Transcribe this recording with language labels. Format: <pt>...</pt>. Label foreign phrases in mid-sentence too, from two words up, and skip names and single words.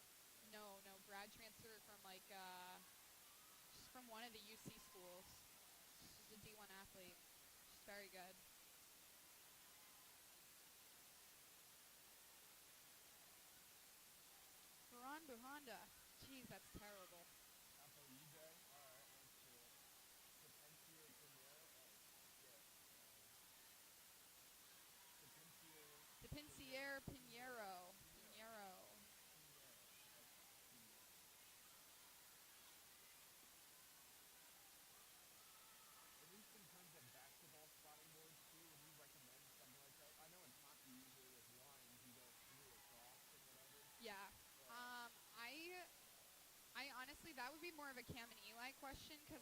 <en>no grad transfer from like she's from one of the UC schools. She's a D1 athlete. She's very good. Baran Buhanda. Jeez, that's terrible. Capo EJ. All right, let's see it. Potencia Premier. Oh shit. Potencia Depinciere Pinheiro. Pinheiro. Pinheiro. Pinheiro. Pinheiro. Okay. Pinheiro. At least in terms of basketball spotting boards too, would you recommend something like that? I know in hockey usually with lines you go through across and whatever. Yeah. Yeah. I honestly that would be more of a Cam and Eli question because</en>